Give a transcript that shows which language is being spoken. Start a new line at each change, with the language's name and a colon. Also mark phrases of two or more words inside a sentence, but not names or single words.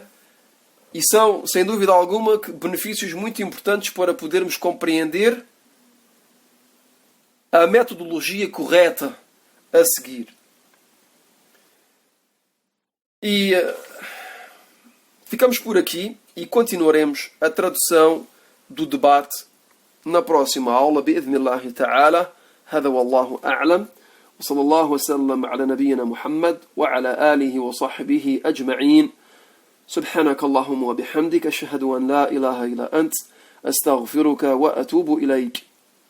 Portuguese: E são, sem dúvida alguma, benefícios muito importantes para podermos compreender a metodologia correta a seguir. E ficamos por aqui e continuaremos a tradução do debate na próxima aula.
Arabic: بإذن الله تعالى. هذا والله أعلم. وصلى الله وسلم على نبينا محمد وعلى آله وصحبه أجمعين. سبحانك اللهم وبحمدك أشهد أن لا إله إلا أنت أستغفرك وأتوب إليك.